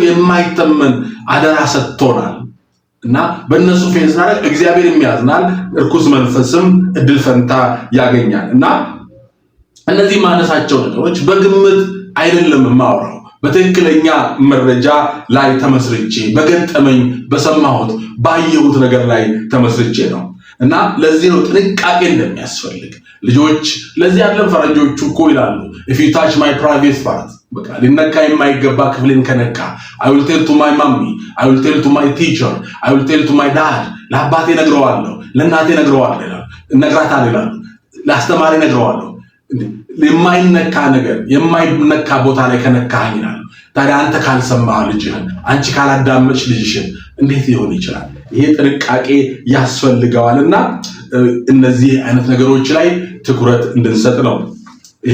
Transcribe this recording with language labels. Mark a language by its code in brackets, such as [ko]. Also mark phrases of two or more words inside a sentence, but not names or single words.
[am] የማይተመን አደራ ሰጥቶናል እና በእነሱ ፌዝ ማለት እግዚአብሔር የሚያዝናል፣ እርኩስ መንፈስም እድል ፈንታ ያገኛል። እና እነዚህ ማነሳቸው ነገሮች በግምት አይደለም የማወራው፣ በትክክለኛ መረጃ ላይ ተመስርቼ በገጠመኝ በሰማሁት ባየሁት ነገር ላይ ተመስርቼ ነው። እና ለዚህ ነው ጥንቃቄ እንደሚያስፈልግ ልጆች። ለዚህ አይደለም ፈረንጆቹ እኮ ይላሉ [en] if you touch my private part [am] በቃ ሊነካ የማይገባ ክፍልን ከነካ [en] I will tell to my mommy, I will tell to my teacher, I will tell to my dad [am] ለአባቴ ነግረዋለሁ፣ ለእናቴ ነግረዋለሁ ይላሉ፣ እነግራታለሁ ይላሉ፣ ለአስተማሪ ነግረዋለሁ። የማይነካ ነገር የማይነካ ቦታ ላይ ከነካኝ ይላሉ። ታዲያ አንተ ካልሰማህ ልጅህን፣ አንቺ ካላዳመጥሽ ልጅሽን እንዴት ሊሆን ይችላል? ይሄ ጥንቃቄ ያስፈልገዋልና እነዚህ አይነት ነገሮች ላይ ትኩረት እንድንሰጥ ነው። ይሄ